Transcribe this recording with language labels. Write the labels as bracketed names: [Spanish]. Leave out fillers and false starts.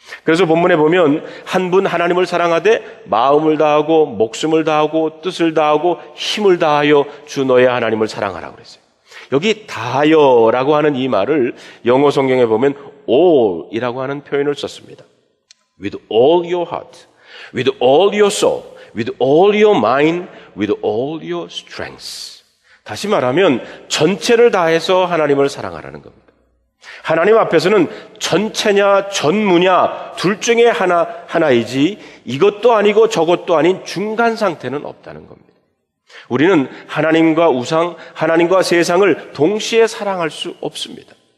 [Korean] 그래서 본문에 보면 한 분 하나님을 사랑하되 마음을 다하고 목숨을 다하고 뜻을 다하고 힘을 다하여 주 너의 하나님을 사랑하라고 그랬어요. 여기 다하여라고 하는 이 말을 영어 성경에 보면 all이라고 하는 표현을 썼습니다. [English] With all your heart, with all your soul, with all your mind, with all your strength. [Korean] 다시 말하면 전체를 다해서 하나님을 사랑하라는 겁니다. 하나님 앞에서는 전체냐 전무냐 둘 중에 하나이지 이것도 아니고 저것도 아닌 중간 상태는 없다는 겁니다. 우리는 하나님과 우상, 하나님과 세상을 동시에 사랑할 수 없습니다.